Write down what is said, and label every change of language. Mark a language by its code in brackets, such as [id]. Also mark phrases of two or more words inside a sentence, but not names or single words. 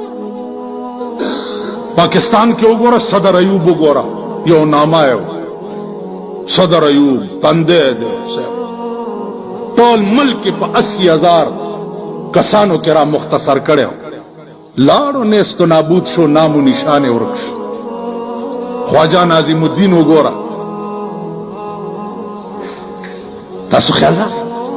[ps] پاکستان کې وګوره صدر ایوب وګوره یو نامه یو صدر ایوب تندی دی ټول ملک په 80,000 کسانو کې را مختصر کړی لاړو [fa] نیست و نابود [ps] شو [fa] نام و نشان [ps] ورک شو. خواجه ناظم الدین وګوره تاسو خیال راغی